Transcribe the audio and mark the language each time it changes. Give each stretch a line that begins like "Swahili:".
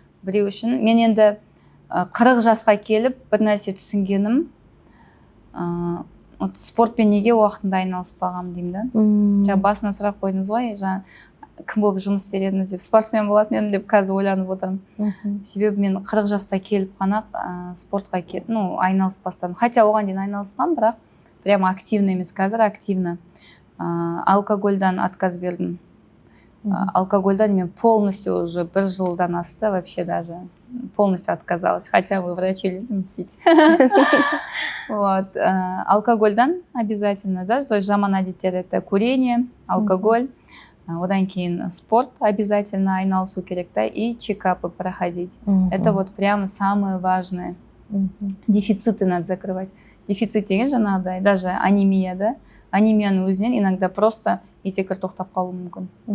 Kazakh: Біреу үшін мен енді 40 жасқа келіп бір нәрсе түсінгенім, спортпен неге уақытында айналыспағам деймін да. Жаңа басына сұрақ қойдыңыз ғой, жаңа кім болып жұмыс істер едіңіз деп, спортсмен болатын едім деп қазір ойланып отырмын. Себебі мен 40 жасқа келіп қана спортқа айналысып бастадым. Хотя оған дейін айналысқам, бірақ
Russian: прямо активно
Kazakh: емес, қазір активно. Алкогольдан отказ бердім. Алкогольдан мен полностью уже 1 жылдан асты,
Russian: вообще даже полностью отказалась, хотя бы врачи любят пить. Вот. Алкогольдан обязательно, да, то есть
Kazakh: жаман әдеттер
Russian: это курение, алкоголь,
Kazakh: одан кейін спорт обязательно айналысу керек,
Russian: да, и чекапы проходить. Это вот прямо самое важное. Дефициты надо закрывать.
Kazakh: Дефицит деген жаңағыдай, даже анемия, да, анемияның өзінен
Russian: иногда просто
Kazakh: етекір тоқтап қалуы мүмкін.